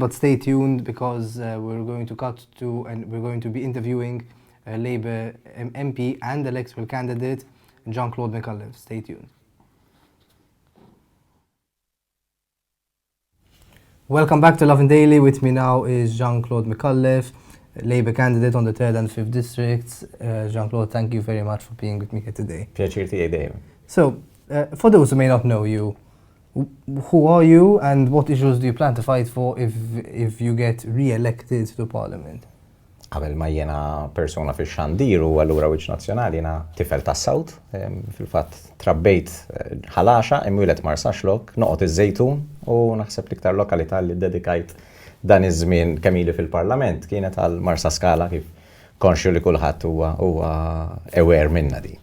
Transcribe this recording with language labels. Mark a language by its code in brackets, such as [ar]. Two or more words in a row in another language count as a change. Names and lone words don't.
[en] But stay tuned, because we're going to cut to and we're going to be interviewing Labour MP and electoral candidate Jean Claude Micallef. Stay tuned. Welcome back to Lovin Daily. With me now is Jean Claude Micallef, Labour candidate on the 3rd and 5th districts. Jean Claude, thank you very much for being with me here today. [mt] Piacere tiegħi dejjem. [en] So, for those who may not know you, who are you and what issues do you plan to fight for if you get re-elected to Parliament? [mt] Qabel ma jiena persuna fix-xandir u allura wiċċ nazzjonali jiena tifel tas-Sawt. Fil-fatt trabbejt ħalaxa imwieled Marsaxlok, noqgħod iż-Żejtun u naħseb l-iktar lokalità li ddedikajt dan iż-żmien kemm ili fil-Parlament kienet għal Marsa Scala, kif konxju li kulħadd huwa aware minnha din.